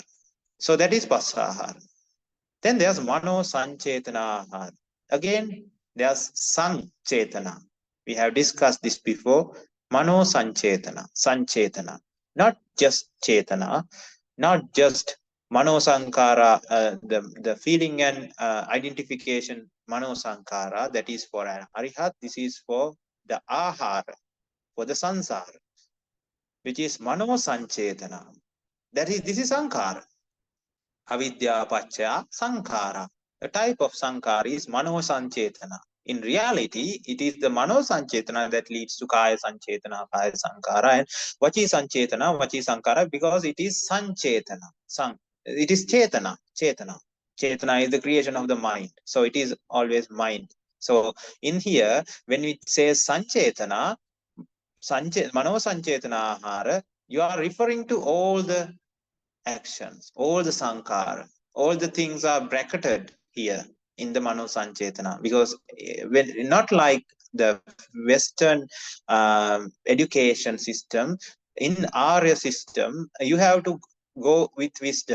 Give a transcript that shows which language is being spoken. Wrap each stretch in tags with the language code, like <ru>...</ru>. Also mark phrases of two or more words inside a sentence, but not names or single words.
<en>So that is</en> <pi>passa ahara.</pi> <en>Then there's</en> <pi>mano sanchetana ahara.</pi> <en>Again, there's sanchetana. We have discussed this before.</en> <pi>Mano sanchetana.</pi> <en>Not just chetana, not just</en> <pi>mano sankara,</pi> <en>the feeling and identification</en> <pi>mano sankara,</pi> <en>that is for an arihat. This is for the ahara, for the sansara, which is</en> <pi>mano sanchetana.</pi> <en>This is sankara.</en> <pi>Avidya paccaya sankara.</pi> <en>The type of sankara is</en> <pi>mano sanchetana.</pi> <en>In reality, it is the</en> <pi>mano sanchetana</pi> <en>that leads to</en> <pi>kaya sanchetana, kaya sankara,</pi> <en>and</en> <pi>vachi sanchetana, vachi sankara,</pi> <en>because it is sanchetana. It is chetana. Chetana is the creation of the mind. So it is always mind. So in here, when it says</en> <pi>sanchetana, mano sanchetana ahara,</pi> <en>you are referring to all the actions, all the sankara, all the things are bracketed here in the</en> <pi>mano sanchetana,</pi> <en>because when not like the Western education system, in Arya system, you have to go with wisdom.</en>